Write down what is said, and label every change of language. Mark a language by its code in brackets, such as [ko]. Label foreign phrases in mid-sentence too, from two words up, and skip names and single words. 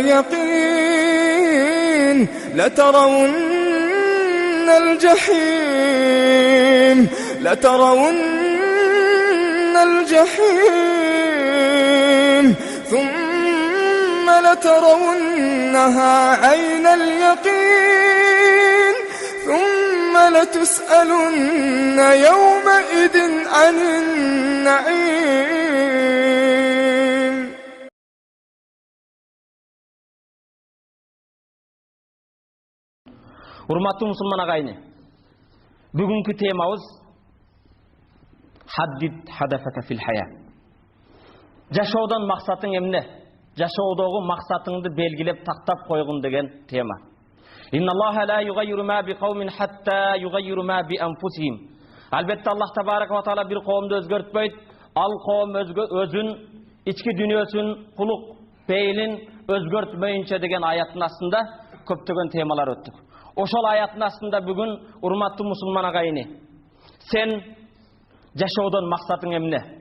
[ar] اليقين لترون الجحيم ثم لترونها عين اليقين ثم لتسألن يومئذ عن النعيم. [ky] Урматтуу мусулман агайны, бүгүнкү темабыз [ar] حدد هدفك في الحياة. [ky] Жашоодон максатың эмне? Жашоодогу максатыңды белгилеп тактап койгун деген тема. [ar] إن الله لا يغير ما بقوم حتى يغيروا ما بأنفسهم. [ky] Албетте Аллах [ar] تبارك وتعالى [ky] бир коомду өзгөртпөйт, ал коом өзүн, ички дүнүйөсүн, кулук пейлин өзгөртмөйүнчө деген аяттын астында көптөгөн темалар өттүк. Ошол аяттын астында бүгүн урматтуу мусулман агайны, сен жашоодон максатың эмне?